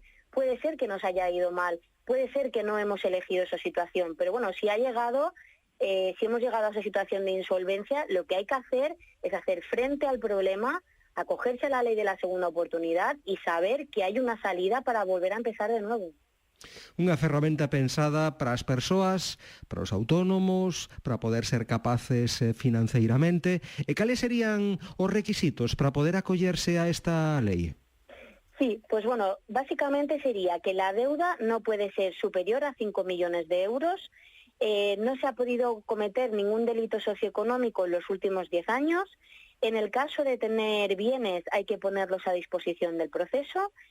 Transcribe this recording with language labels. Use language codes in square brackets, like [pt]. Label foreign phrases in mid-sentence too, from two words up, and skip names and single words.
[es] Puede ser que nos haya ido mal, puede ser que no hemos elegido esa situación, pero bueno, si hemos llegado a esa situación de insolvencia, lo que hay que hacer es hacer frente al problema, acogerse a la ley de la segunda oportunidad y saber que hay una salida para volver a empezar de nuevo. [gl] Unha ferramenta pensada para as persoas, para os autónomos, para poder ser capaces financeiramente. E cales serían os requisitos para poder acollerse a esta lei? [es] Sí, pues bueno, básicamente sería que la deuda no puede ser superior a 5 millones de euros, no se ha podido cometer ningún delito socioeconómico en los últimos 10 años, en el caso de tener bienes hay que ponerlos a disposición del proceso,